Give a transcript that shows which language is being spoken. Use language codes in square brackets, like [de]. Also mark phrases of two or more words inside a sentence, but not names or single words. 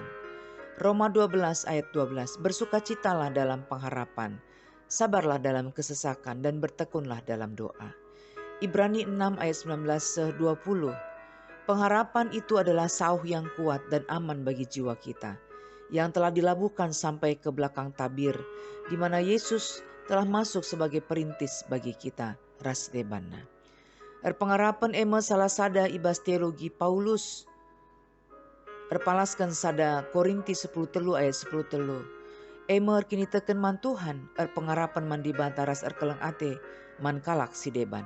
[id] Roma 12 ayat 12, bersukacitalah dalam pengharapan, sabarlah dalam kesesakan dan bertekunlah dalam doa. Ibrani 6 ayat 19-20, pengharapan itu adalah sauh yang kuat dan aman bagi jiwa kita, yang telah dilabuhkan sampai ke belakang tabir, di mana Yesus telah masuk sebagai perintis bagi kita, [btx] ras debana. Pengharapan ema salah sada ibas teologi Paulus, Erpalaskan sada Korinti 10 ayat 10. Emer kini teken man Tuhan pengarapan man dibanta ras erkeleng ate man kalak si deban.